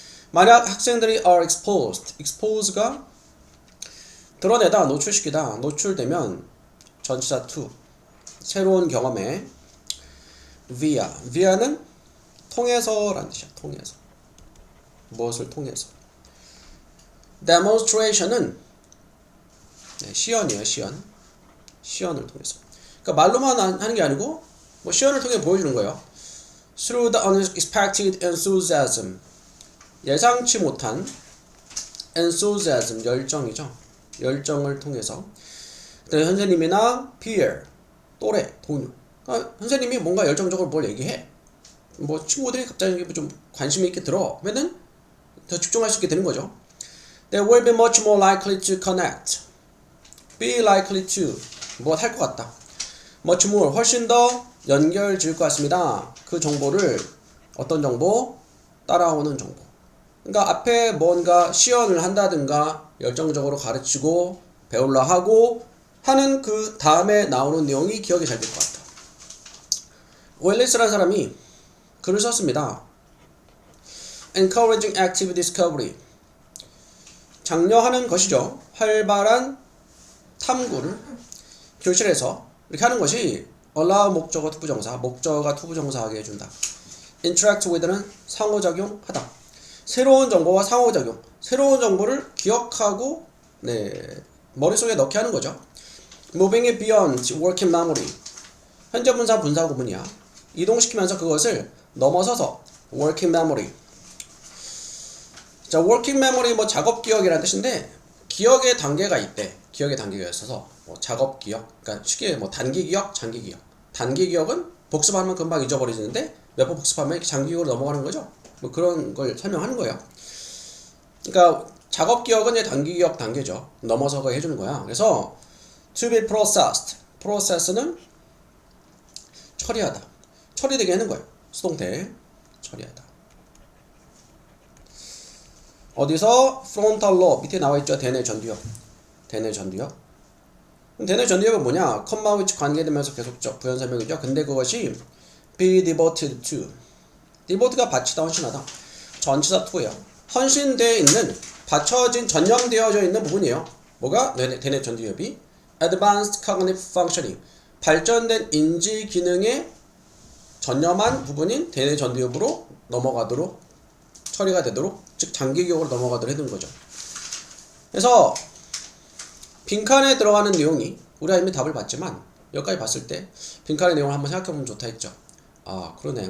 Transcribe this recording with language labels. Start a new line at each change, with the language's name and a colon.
Korean: 만약 학생들이
English: are exposed
Korean: 가 드러내다, 노출시키다, 노출되면 전치사 to, 새로운 경험에 via는 통해서라는 뜻이야. 통해서, 무엇을 통해서. demonstration은 시연이에요. 시연을 통해서. 그러니까 말로만 하는 게 아니고 뭐 시연을 통해 보여주는 거예요.
English: through the unexpected enthusiasm,
Korean: 예상치 못한
English: enthusiasm,
Korean: 열정이죠. 열정을 통해서. 그다음에 선생님이나 peer, 또래, 동료. 그러니까 선생님이 뭔가 열정적으로 뭘 얘기해. 뭐 친구들이 갑자기 좀 관심 있게 들어 하면은 더 집중할 수 있게 되는 거죠.
English: They will be much more likely to connect. Be likely to,
Korean: 뭐 할 것 같다.
English: Much more,
Korean: 훨씬 더 연결 지을 것 같습니다. 그 정보를, 어떤 정보? 따라오는 정보. 그러니까 앞에 뭔가 시연을 한다든가 열정적으로 가르치고 배우려 하고 하는 그 다음에 나오는 내용이 기억이 잘 될 것 같다. 웰리스라는 사람이 글을 썼습니다.
English: Encouraging active discovery,
Korean: 장려하는 것이죠. 활발한 탐구를 교실에서 이렇게 하는 것이 allow 목적어 투부정사, 목적어가 투부정사하게 해준다.
English: interact with
Korean: 는 상호작용하다. 새로운 정보와 상호작용, 새로운 정보를 기억하고 머릿속에 넣게 하는 거죠.
English: Moving it beyond working memory.
Korean: 현재 분사 분사 구문이야. 이동시키면서 그것을 넘어서서
English: working memory.
Korean: 자, working memory 뭐 작업 기억이라는 뜻인데 기억의 단계가 있대. 기억의 단계가 있어서 뭐 작업 기억, 그러니까 쉽게 뭐 단기 기억, 장기 기억. 단기 기억은 복습하면 금방 잊어버리는데 몇 번 복습하면 이렇게 장기 기억으로 넘어가는 거죠. 뭐 그런 걸 설명하는 거예요. 그러니까 작업 기억은 이제 단기 기억 단계죠. 넘어서서 해주는 거야. 그래서
English: to be processed.
Korean: process는 처리하다. 처리되게 하는 거예요. 수동태 처리하다. 어디서?
English: frontal lobe
Korean: 밑에 나와있죠. 대뇌 전두엽. 대뇌 전두엽. 대뇌 전두엽은 뭐냐? 컴마 위치 관계되면서 계속적 부연 설명이죠. 근데 그것이
English: be devoted to.
Korean: devote가 바치다 헌신하다. 전치사 to예요. 헌신되어 있는 받쳐진 전념되어져 있는 부분이에요. 뭐가? 대뇌 전두엽이
English: advanced cognitive functioning.
Korean: 발전된 인지 기능에 전념한 부분인 대뇌 전두엽으로 넘어가도록 처리가 되도록 즉 장기 기억으로 넘어가도록 해둔 거죠. 그래서 빈칸에 들어가는 내용이 우리가 이미 답을 봤지만 여기까지 봤을 때 빈칸의 내용을 한번 생각해보면 좋다 했죠. 아 그러네.